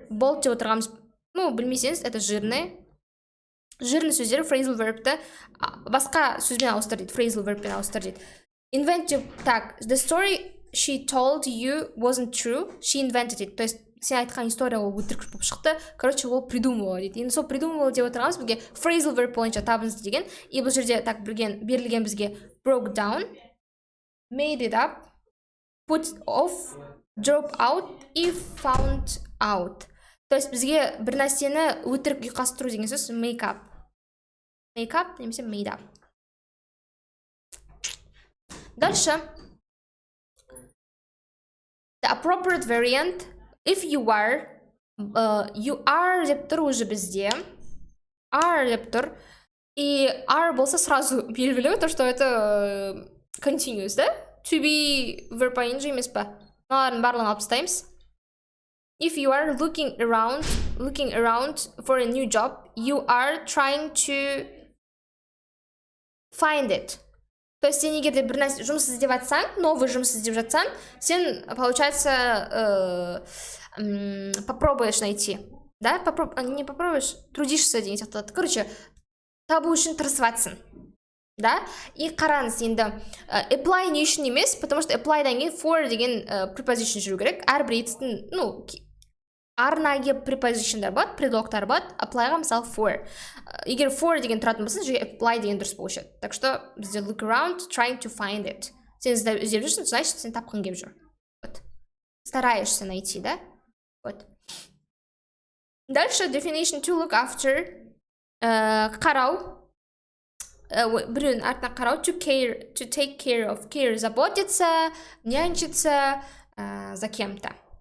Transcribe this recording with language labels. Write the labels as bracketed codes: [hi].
[kk] Bold деп отырғанымыз, ну, білмесеңіз, это жирный сөздер phrasal verbті басқа сөзбен ауыстыр дейді, phrasal verbпен ауыстыр дейді. Invent деп, так, [en] the story she told you wasn't true, she invented it. [kk] То есть сен айтқан история ол өтірік болып шықты, короче ол придумывала дейді. Енді сол придумывала деп отырғанымыз бізге phrasal verb бойынша табыңыз деген. [en] И бұл жерде так берілген бізге broke down, made it up, put off, drop out, if found out. [kk] То есть бізге бір нәрсені өтірік ұйқастыру деген сөз make up. [en] Make up немесе made up. [ru] Дальше. [en] The appropriate variant, if you are деп тұр уже бізде. [kk] Are деп тұр. И are болса сразу белгілі, то что это continuous, да? [en] To be verb ing емес па? [kk] Мыналардың барлығын алып тастаймыз. [en] If you are looking around for a new job, you are trying to find it. [kk] То есть сен егер де бір нәрсе жұмыс іздеп жатсаң, новый жұмыс іздеп жатсаң, сен, [ru] получается, попробуешь найти. [kk] Да? [ru] Не попробуешь, трудишься деген сияқты. [kk] Короче, табу үшін тырысыватсың. Да? И қараңыз енді apply не үшін емес, потому что apply'дан кейін for деген preposition жүру керек. Әрбір етістің, ну, арнайы prepositionдар болады, предлогтар болады. Apply'ға мысалы for. Егер for деген тұратын болса, apply деген дұрыс болушы еді. [en] Так что бізде look around, trying to find it. [kk] Сен іздеп жүрсің, значит, сен тапқың келіп жүр. [ru] Вот. Стараешься найти, да? Вот. [en] Дальше definition to look after. [kk] Қарау. Біреудің артына қарау, [en] to take care of, care, [ru] заботиться, нянчиться за кем-то.